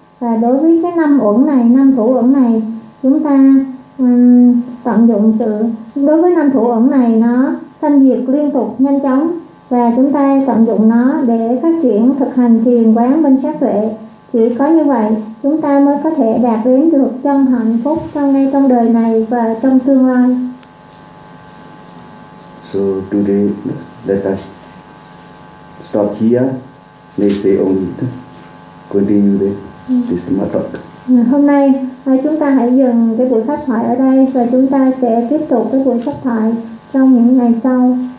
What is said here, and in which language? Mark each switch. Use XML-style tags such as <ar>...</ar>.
<vi>Và đối với cái năm uẩn này, năm thủ uẩn này, chúng ta tận dụng sự đối với năm thủ uẩn này nó sanh diệt liên tục nhanh chóng, và chúng ta tận dụng nó để phát triển thực hành thiền quán bên sát tuệ. Chỉ có như vậy chúng ta mới có thể đạt đến được chân hạnh phúc trong ngay trong đời này và trong tương lai.</vi> <en>So today let us stop here. Next day only continue this talk.</en> <vi>Hôm nay chúng ta hãy dừng cái buổi pháp thoại ở đây và chúng ta sẽ tiếp tục cái buổi pháp thoại trong những ngày sau.</vi>